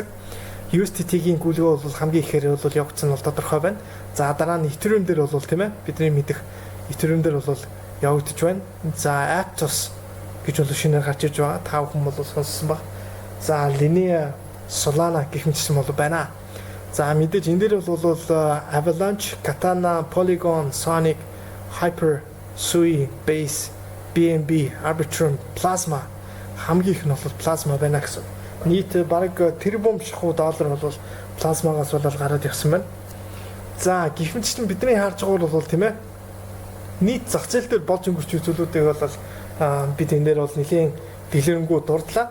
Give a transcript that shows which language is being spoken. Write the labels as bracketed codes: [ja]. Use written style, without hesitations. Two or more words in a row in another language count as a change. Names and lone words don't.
[mn] USDT-гийн гүйлгээ бол хамгийн ихээр бол явагдсан бол тодорхой байна. За дараа нь Ethereum дээр бол тийм ээ бидний мэдэх Ethereum дээр бол явагдаж байна. За Aptos гэж бол шинээр гарч иж байгаа. Та бүхэн бол сонссон баг. За Linea, Solana гэх мэтсэн бол байна. За мэдээж энэ дээр бол Avalanche, Katana, Polygon, Sonic, Hyper, Sui, Base, BNB, Arbitrum, Plasma хамгийн их нь бол Plasma байна гэсэн. Нийт бараг тэрбум шахуу доллар бол Plasma-гаас бол гараад ирсэн байна. За гэх мэтчлэн бидний харж байгаа бол тийм ээ нийт зах зээл дээр болж өнгөрч зүйлүүдийг бол бид энэ дээр бол нэлийн дэлгэрэнгүй дурдлаа.